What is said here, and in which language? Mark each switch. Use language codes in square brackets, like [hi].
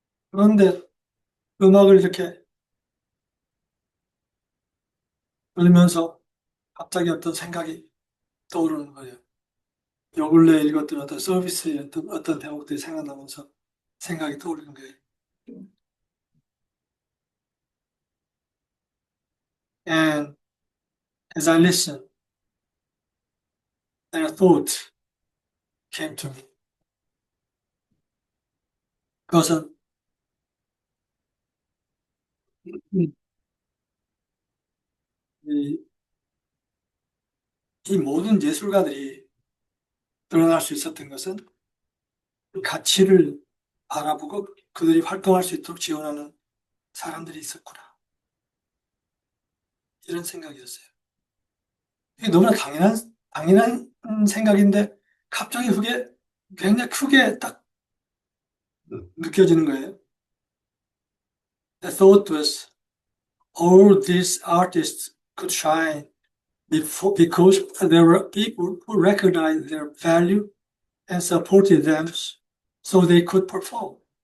[ko] 그런데 음악을 이렇게 들으면서 갑자기 어떤 생각이 떠오르는 거예요. 요 근래 읽었던 어떤 서비스의 어떤 대목들이 생각나면서 생각이 떠오르는 거예요. [en] And as I listened, then a thought came to me. [ko] 그것은 이, 이 모든 예술가들이 드러날 수 있었던 것은 그 가치를 바라보고 그들이 활동할 수 있도록 지원하는 사람들이 있었구나. 이런 생각이었어요. 이게 너무나 당연한 생각인데 갑자기 그게 굉장히 크게 딱 느껴지는 거예요. [en] The thought was all these artists could shine because there were people who recognized their value and supported them so they could perform.